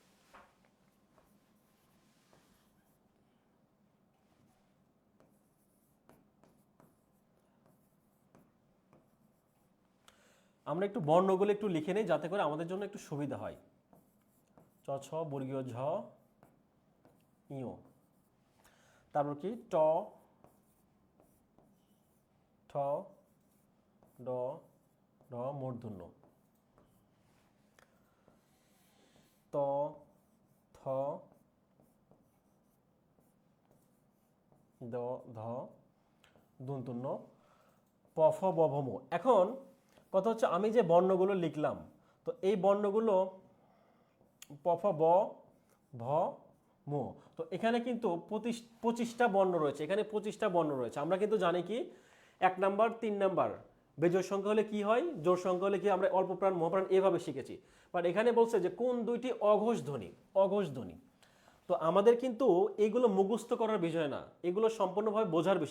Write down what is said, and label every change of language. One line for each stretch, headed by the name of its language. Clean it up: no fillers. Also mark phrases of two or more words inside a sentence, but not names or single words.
Bangla: আমরা একটু বর্ণগুলো একটু লিখে নেই যাতে করে আমাদের জন্য একটু সুবিধা হয়। চ ছ বর্গীয় ঝ ইয়, তারপর কি ট ঠ ড ঢ মূর্ধন্য, ত থ দ ধ দন্তন্য, প ফ ব ভ ম। এখন কথা হচ্ছে আমি যে বর্ণগুলো লিখলাম, তো এই বর্ণগুলো প ফ ব ভ ম, তো এখানে কিন্তু 25টা বর্ণ রয়েছে, এখানে 25টা বর্ণ রয়েছে। আমরা কিন্তু জানি কি 1 নাম্বার 3 নাম্বার বেজোড় সংখ্যা হলে কি হয়, জোড় সংখ্যা হলে কি, আমরা অল্প প্রাণ মহাপ্রাণ এভাবে শিখেছি। বাট এখানে বলছে যে কোন দুইটি অঘোষ ধ্বনি। তো আমাদের কিন্তু এগুলো মুখস্থ করার বিষয় না, এগুলো সম্পূর্ণভাবে বোঝার বিষয়।